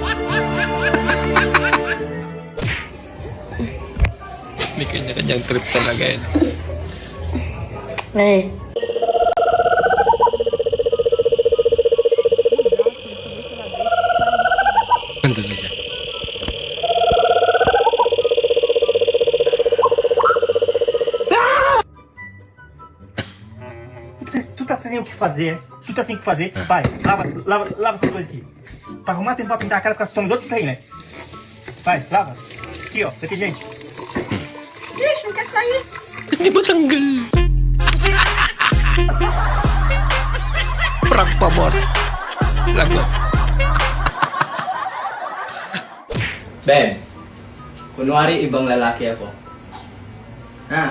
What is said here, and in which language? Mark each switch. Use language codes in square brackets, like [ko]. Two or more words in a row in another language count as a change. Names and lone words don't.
[tl] May kanya-kanyang trip talaga yan. Hey. Nandun na siya. [pt] Tu tá sem o que fazer. Tu tá sem o que fazer. Vai, lava essa coisa aqui. Pra arrumar tempo pra pintar a cara, porque somos outros aí, né? Vai, lava. Aqui, ó, detergente. Bish, não quer sair. [tl] Hindi ba tanggal? Prank pa, mor. Lagot. Ben, kunwari ibang lalaki ako. Ha?